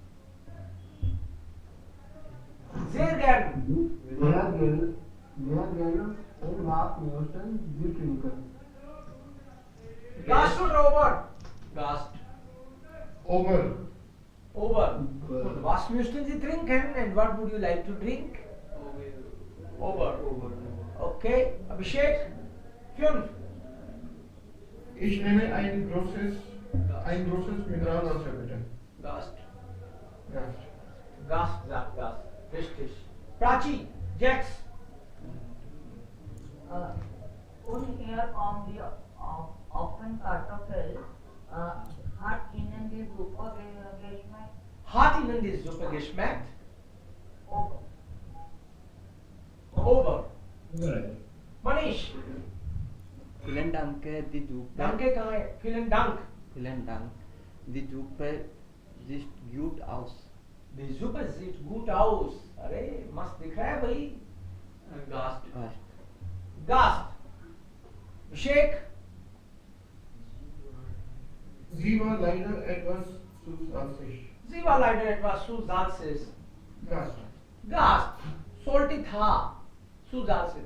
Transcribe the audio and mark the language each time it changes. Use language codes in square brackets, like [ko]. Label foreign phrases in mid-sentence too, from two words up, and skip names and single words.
[de] Sehr gern. Sehr gerne und was möchten Sie trinken? Gast oder Ober? Gast. Over. Ober. Und was möchten Sie trinken? [en] And what would you like to drink? [de] Ober. Okay, Abhishek? 5. Ich nehme ein großes Mineralwasser bitte. Gast. Gast. Gast sagt das. Richtig. Prachi, Jax. Und hier kommt die Ofenkartoffel. Hat Ihnen die Suppe geschmeckt? Hat Ihnen die Suppe geschmeckt? Ober. Ober. Over. Manish. Vielen Dank, die Suppe. Danke, Kai. Vielen Dank. Vielen Dank. Die Suppe sieht gut aus. Die Suppe sieht gut aus. [hi] अरे मस्त दिख रहा है भाई. [de] Gast. Gast. Abhishek. Sie war leider etwas zu salzig. Sie war leider etwas zu salzig. Gast. Gast. Salty था. Zu salzig.